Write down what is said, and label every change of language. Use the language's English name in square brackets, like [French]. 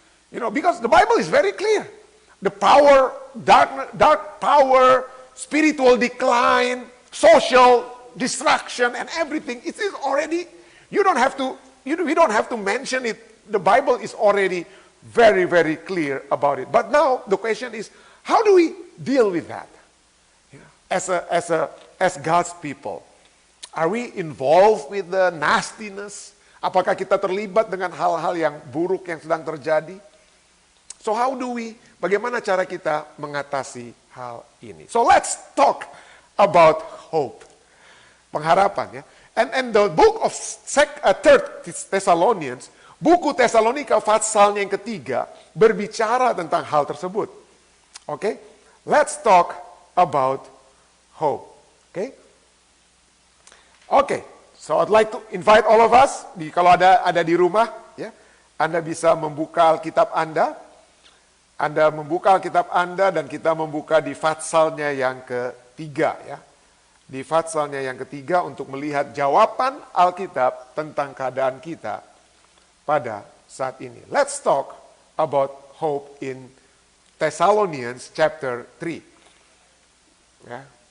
[English] Because the Bible is very clear. The power, dark power, spiritual decline, social destruction, and everything, it is already, we don't have to mention it. The Bible is already very, very clear about it. But now, the question is, how do we deal with that? As God's people. Are we involved with the nastiness? [Indonesian] Apakah kita terlibat dengan hal-hal yang buruk yang sedang terjadi? So bagaimana cara kita mengatasi hal ini? [English] So let's talk about hope. [Indonesian] Pengharapan ya. [English] And the book of 3 Thessalonians, [Indonesian] buku Tesalonika patsalnya yang ketiga, berbicara tentang hal tersebut. Okay? [English] Let's talk about hope. Okay? Okay, so I'd like to invite all of us, [Indonesian] kalau ada di rumah, ya, Anda bisa membuka Alkitab Anda membuka Alkitab Anda dan kita membuka di patsalnya yang ketiga, ya. Di patsalnya yang ketiga untuk melihat jawaban Alkitab tentang keadaan kita pada saat ini. [English] Let's talk about hope in Thessalonians chapter 3. Ya.